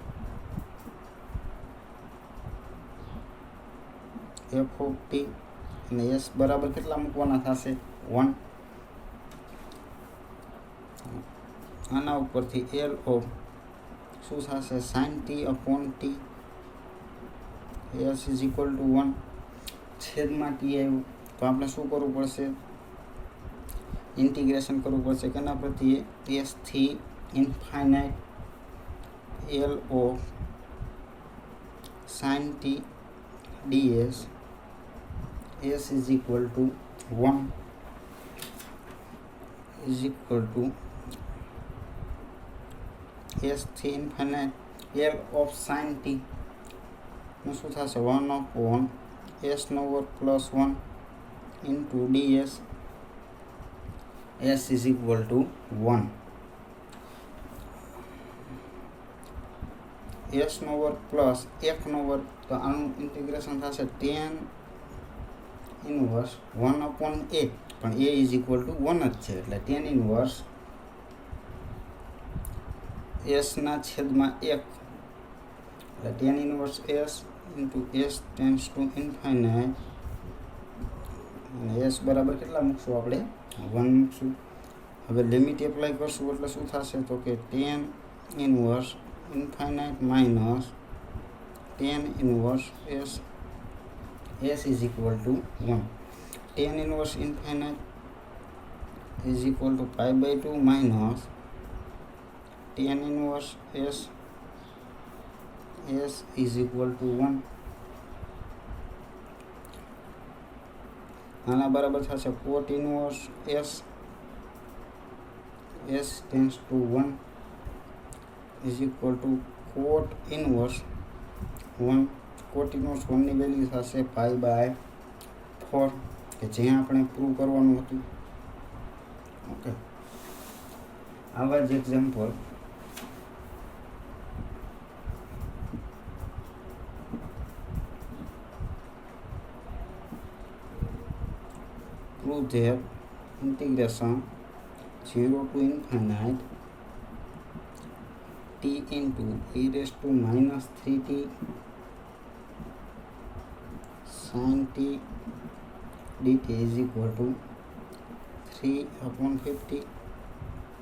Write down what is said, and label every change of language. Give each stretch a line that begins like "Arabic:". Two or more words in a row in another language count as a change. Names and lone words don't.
English: f of t
Gujarati: અને s બરાબર કેટલા મૂકવાના થશે 1 આના ઉપરથી
English: l of
Gujarati: શું થશે
English: sin t upon t s is equal to 1
Gujarati: છેદમાં t આવ્યું તો આપણે શું કરવું પડશે ઇન્ટિગ્રેશન કરવું પડશે કેના પરથી s થી
English: infinite l of sin t ds s is equal to 1 is equal to s થી infinite l of sin t
Gujarati: નું શું થશે
English: 1 upon s
Gujarati: નો વર્ગ
English: plus 1 into ds s is equal to 1 s
Gujarati: નો વર્ગ
English: પ્લસ 1
Gujarati: નો વર્ગ તો આનું
English: ઇન્ટિગ્રેશન થશે tan inverse 1 upon a પણ a is equal to 1
Gujarati: જ છે એટલે
English: tan inverse
Gujarati: s ના છેદમાં 1 એટલે
English: tan inverse s into s tends to infinite
Gujarati: અને s બરાબર કેટલા મૂકશું આપણે 1 મૂકશું હવે
English: limit apply
Gujarati: કરશું એટલે શું થશે તો કે
English: tan inverse infinite minus tan inverse s is equal to 1 tan inverse infinite is equal to π/2 minus tan inverse s is equal to 1
Gujarati: આના બરાબર થશે
English: cot inverse s tends to 1 is equal to cot inverse 1 cot inverse 1
Gujarati: ની વેલ્યુ થશે π/4 કે જે આપણે પ્રૂવ કરવાનું હતું ઓકે આવા જ એક્ઝામ્પલ
English: prove that integration 0 to infinite t into e raised to minus 3t sin t dt is equal to 3 upon 50